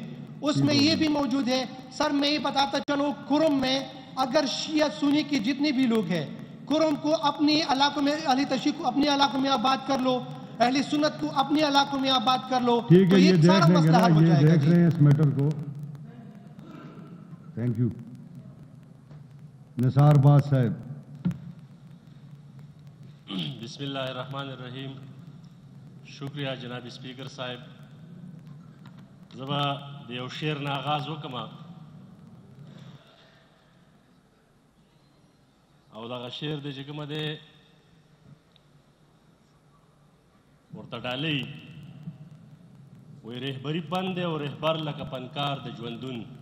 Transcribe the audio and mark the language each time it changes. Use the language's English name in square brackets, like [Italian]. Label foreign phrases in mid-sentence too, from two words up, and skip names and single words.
[Urdu] اس میں یہ بھی موجود ہے سر، میں یہ بتاتا چلوں، کرم میں اگر شیعہ سنی کے جتنے بھی لوگ ہیں، کرم کو اپنی علاقوں میں، اہل تشیع کو اپنے علاقوں میں آباد کر لو، اہل سنت کو اپنے علاقوں میں آباد کر لو، ٹھیک تو ہے، یہ یہ دیکھ سارا لیں گے مسئلہ نا، حل ہو یہ جائے گا. دیکھ رہے ہیں اس میٹر کو. [English] thank you. [Urdu] نثار باز صاحب. [Arabic] بسم اللہ الرحمن الرحیم. [Urdu] شکریہ جناب اسپیکر صاحب. [Pashto] زبا د یو شعر نه آغاز وکما او دغه شعر دی چې کومه دی ورته ډالۍ وایي رهبري پند دی او رهبر لکه پنکار د ژوندون.